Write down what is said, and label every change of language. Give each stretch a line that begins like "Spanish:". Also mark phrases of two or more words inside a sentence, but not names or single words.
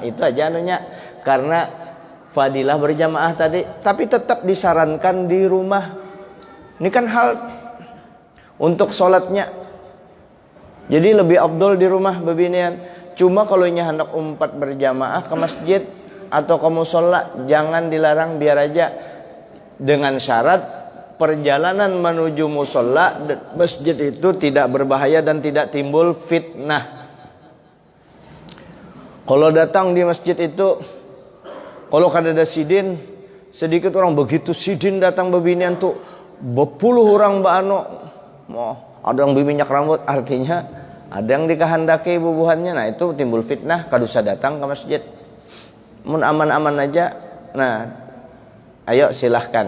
Indonesian: Itu aja anunya, karena fadilah berjamaah tadi, tapi tetap disarankan di rumah. Ini kan hal untuk sholatnya, jadi lebih afdol di rumah bebinian. Cuma kalau nya hendak umpat berjamaah ke masjid atau ke musola jangan dilarang, biar aja, dengan syarat perjalanan menuju musola masjid itu tidak berbahaya dan tidak timbul fitnah. Kalau datang di masjid itu, kalau kada ada sidin, sedikit orang begitu sidin datang bebinian tuh berpuluh orang ada yang berminyak rambut, artinya ada yang dikehendaki bubuhannya. Nah itu timbul fitnah,
Banjar: kada usah
Indonesian: datang ke masjid.
Banjar: Mun aman-aman aja,
Indonesian: nah ayo silahkan.